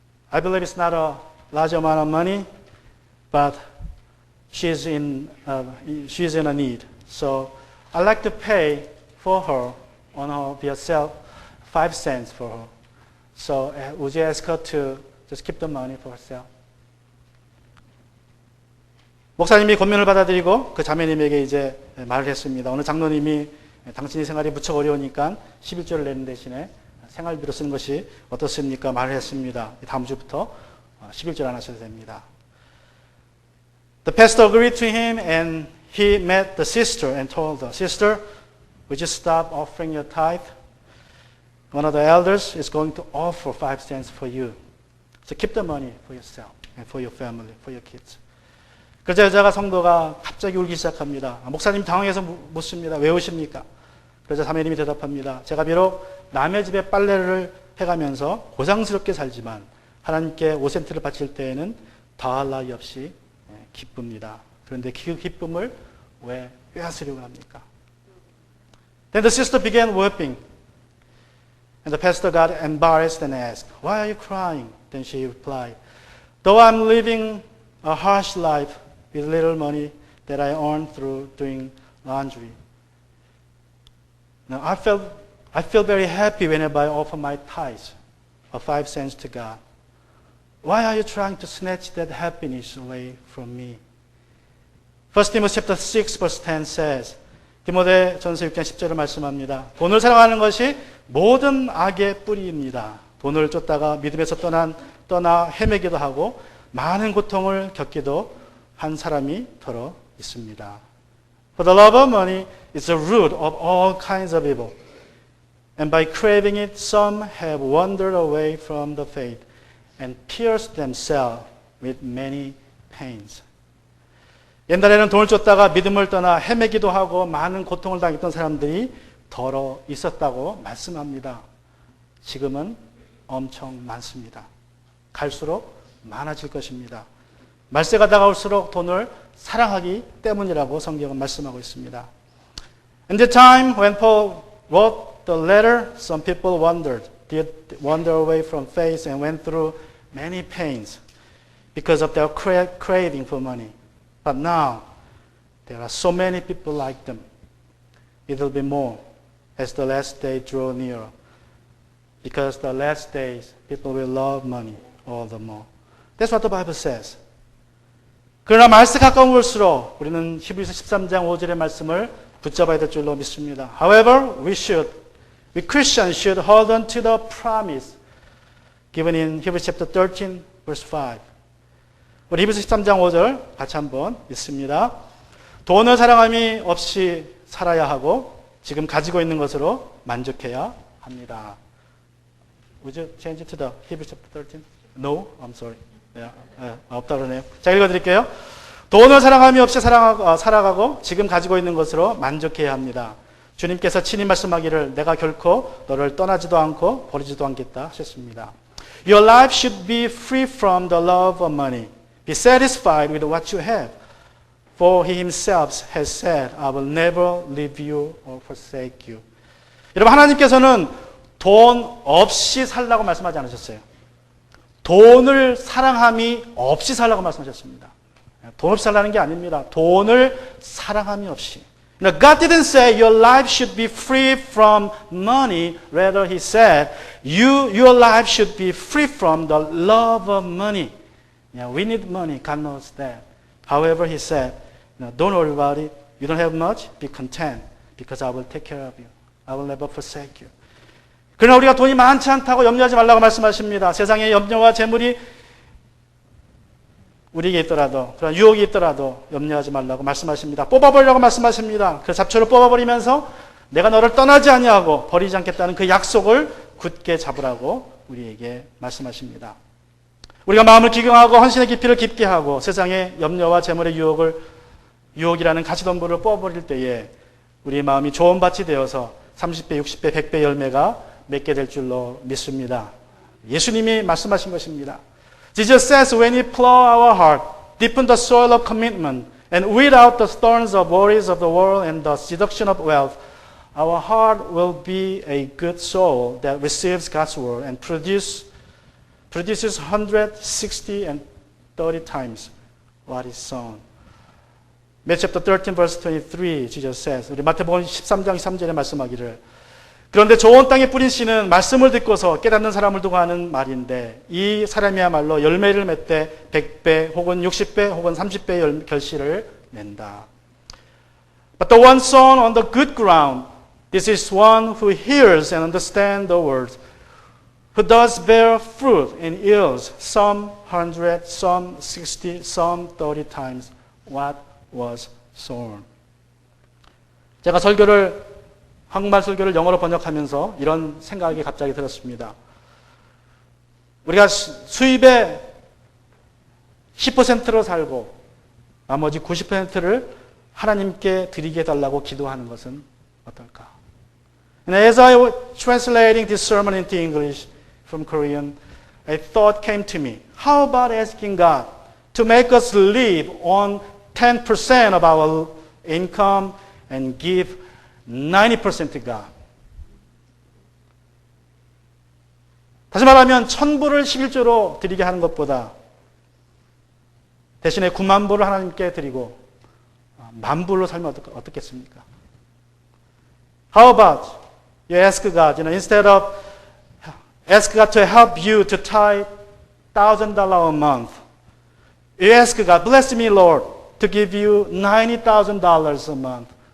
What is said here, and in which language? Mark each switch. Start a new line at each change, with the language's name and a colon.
English: I believe it's not a large amount of money, but she's in a need. So I'd like to pay for her on her herself 5 cents for her. So would you ask her to just keep the money for herself?
Korean: 목사님이 권면을 받아들이고 그 자매님에게 이제 말을 했습니다. 어느 장로님이 당신이 생활이 무척 어려우니까 11조를 내는 대신에 생활비로 쓰는 것이 어떻습니까? 말을 했습니다. 다음 주부터 11조를 안 하셔도 됩니다.
English: The pastor agreed to him and he met the sister and told her, Sister, would you stop offering your tithe? One of the elders is going to offer 5 cents for you. So keep the money for yourself and for your family, for your kids.
Korean: 그러자 여자가 성도가 갑자기 울기 시작합니다. 목사님 당황해서 묻습니다. 왜 우십니까? 그러자 자매님이 대답합니다. 제가 비록 남의 집에 빨래를 해가면서 고상스럽게 살지만 하나님께 5센트를 바칠 때에는 더할 나위 없이 기쁩니다. 그런데 그 기쁨을 왜 빼앗으려고 합니까?
English: Then the sister began weeping. And the pastor got embarrassed and asked, Why are you crying? Then she replied, Though I'm living a harsh life with little money that I earn through doing laundry. Now I feel very happy whenever I offer my tithes of 5 cents to God. Why are you trying to snatch that happiness away from me? 1 Timothy chapter 6 verse 10 says,
Korean: 디모데전서 6장 10절을 말씀합니다. 돈을 사랑하는 것이 모든 악의 뿌리입니다. 돈을 쫓다가 믿음에서 떠나 헤매기도 하고 많은 고통을 겪기도 한 사람이 더러 있습니다.
English: For the love of money is the root of all kinds of evil. And by craving it, some have wandered away from the faith and pierced themselves with many pains.
Korean: 옛날에는 돈을 쫓다가 믿음을 떠나 헤매기도 하고 많은 고통을 당했던 사람들이 더러 있었다고 말씀합니다. 지금은 엄청 많습니다. 갈수록 많아질 것입니다. 말세가 다가올수록 돈을 사랑하기 때문이라고 성경은 말씀하고 있습니다.
English: In the time when Paul wrote the letter, some people did wander away from faith and went through many pains because of their craving for money. But now, there are so many people like them. It will be more as the last day draw nearer. Because the last days, people will love money all the more. That's what the Bible says.
Korean: 그러나 말세 가까운 올수록 우리는 히브리서 13장 5절의 말씀을 붙잡아야 될 줄로 믿습니다.
English: However, we Christians should hold on to the promise given in Hebrews chapter 13, verse 5.
Korean: 우리 히브리서 13장 5절 같이 한번 읽습니다. 돈을 사랑함이 없이 살아야 하고 지금 가지고 있는 것으로 만족해야 합니다.
English: Would you change it to the Hebrews chapter 13? No, I'm sorry.
Korean: 없다 그러네요. 자, 읽어드릴게요. 돈을 사랑함이 없이 살아가고 지금 가지고 있는 것으로 만족해야 합니다. 주님께서 친히 말씀하기를 내가 결코 너를 떠나지도 않고 버리지도 않겠다 하셨습니다.
English: Your life should be free from the love of money. Be satisfied with what you have. For he himself has said, I will never leave you or forsake you.
Korean: 여러분, 하나님께서는 돈 없이 살라고 말씀하지 않으셨어요. 돈을 사랑함이 없이 살라고 말씀하셨습니다. 돈 없이 살라는 게 아닙니다. 돈을 사랑함이 없이.
English: Now, God didn't say your life should be free from money. Rather, He said your life should be free from the love of money. Yeah, we need money. God knows that. However, He said, don't worry about it. You don't have much. Be content because I will take care of you. I will never forsake you.
Korean: 그러나 우리가 돈이 많지 않다고 염려하지 말라고 말씀하십니다. 세상에 염려와 재물이 우리에게 있더라도 그런 유혹이 있더라도 염려하지 말라고 말씀하십니다. 뽑아버리라고 말씀하십니다. 그 잡초를 뽑아버리면서 내가 너를 떠나지 아니하고 버리지 않겠다는 그 약속을 굳게 잡으라고 우리에게 말씀하십니다. 우리가 마음을 기경하고 헌신의 깊이를 깊게 하고 세상의 염려와 재물의 유혹이라는 가시덤불을 뽑아버릴 때에 우리의 마음이 좋은 밭이 되어서 30배, 60배, 100배 열매가 맺게 될 줄로 믿습니다. 예수님이 말씀하신 것입니다.
English: Jesus says when we plow our heart deep in the soil of commitment and weed out the thorns of worries of the world and the seduction of wealth, our heart will be a good soil that receives God's word and produces 160 and 30 times what is sown. Matthew chapter 13 verse 23 Jesus says,
Korean: 우리 마태복음 13장 3절에 말씀하기를, 그런데 좋은 땅에 뿌린 씨는 말씀을 듣고서 깨닫는 사람을 두고 하는 말인데 이 사람이야말로 열매를 맺되 100배 혹은 60배 혹은 30배의 결실을 낸다.
English: But the one sown on the good ground, this is one who hears and understands the word, who does bear fruit and yields some 100, some 60, some 30 times what was sown.
Korean: 제가 한국말 설교를 영어로 번역하면서 이런 생각이 갑자기 들었습니다. 우리가 수입의 10%로 살고 나머지 90%를 하나님께 드리게 해달라고 기도하는 것은 어떨까?
English: And as I was translating this sermon into English from Korean, a thought came to me. How about asking God to make us live on 10% of our income and give 90% to God.
Korean: 다시 말하면 1000불을 11조로 드리게 하는 것보다 대신에 9만 불을 하나님께 드리고 10,000불로 살면 어떻겠습니까?
English: How about you ask God, instead of ask God to help you to tithe $1,000 a month, you ask God, bless me, Lord, to give you $90,000 a month.